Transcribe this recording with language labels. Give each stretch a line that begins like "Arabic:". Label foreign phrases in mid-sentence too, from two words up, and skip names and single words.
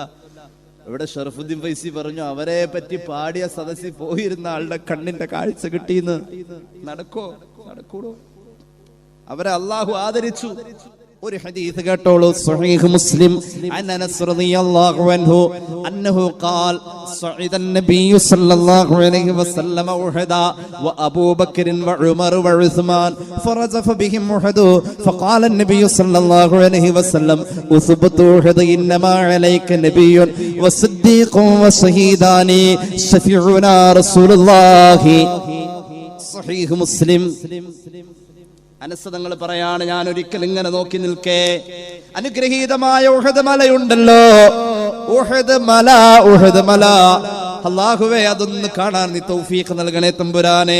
Malayalam: ഇവിടെ ഷറഫുദ്ദീൻ ഫൈസി പറഞ്ഞു, അവരെ പറ്റി പാടിയ സദസ്സിൽ പോയിരുന്ന ആളുടെ കണ്ണിന്റെ കാഴ്ച കിട്ടിയെന്ന്. നടക്കൂടോ? അവരെ അള്ളാഹു ആദരിച്ചു. ഒരു ഹദീസ് കേട്ടോളൂ.
Arabic: സ്വഹീഹ് മുസ്ലിം عن أنس رضي الله عنه أنه قال صعد النبي صلى الله عليه وسلم أحدا وأبو بكر وعمر وعثمان فرزف بهم أحد فقال النبي صلى الله عليه وسلم أثبت أحد إنما عليك نبي وصديق وشهيدان شفيعنا رسول الله.
Malayalam: സ്വഹീഹ് മുസ്ലിം. അനസ് തങ്ങൾ പറയാണ്, ഞാൻ ഒരിക്കൽ ഇങ്ങനെ നോക്കി നിൽക്കേ, അനുഗ്രഹീതമായ ഉഹദ് മലയുണ്ടല്ലോ, ഉഹദ് മല. അല്ലാഹുവേ, അതൊന്ന് കാണാൻ നീ തൗഫീഖ് നൽകണേ തമ്പുരാനെ.